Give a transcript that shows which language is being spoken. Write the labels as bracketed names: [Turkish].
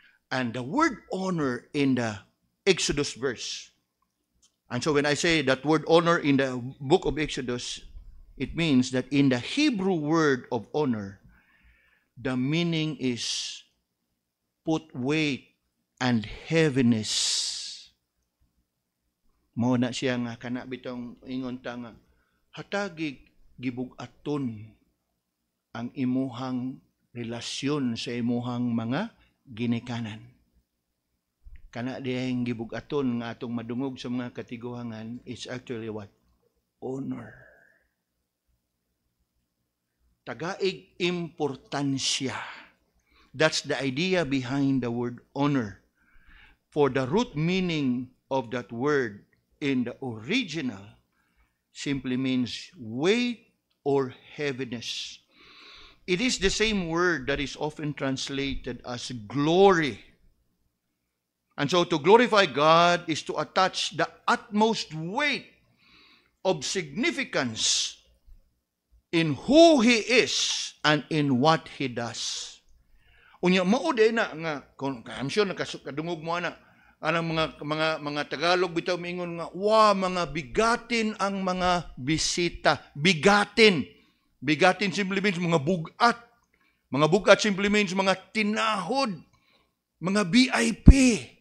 [English] And the word honor in the Exodus verse, and so when I say that word honor in the book of Exodus, it means that in the Hebrew word of honor, the meaning is put weight and heaviness. [Cebuano] Mao na siya nga kana bitong ingon ta nga hatagig gibug-aton ang imuhang relasyon sa imuhang mga ginikanan. Kana diyang gibug-aton nga atong madungog sa mga katiguangan [English] is actually what? Honor. [Cebuano] Tagaig importansya. [English] That's the idea behind the word honor. For the root meaning of that word in the original simply means weight or heaviness. It is the same word that is often translated as glory. And so to glorify God is to attach the utmost weight of significance in who He is and in what He does. [Cebuano] Unya mao day na nga [English] I'm sure [Cebuano] nakadungog mo na anang mga Tagalog bitaw mingon nga mga bigatin ang mga bisita. Bigatin [English] simply means [Cebuano] mga bugat. Mga bugat [English] simply means [Cebuano] mga tinahod, mga VIP.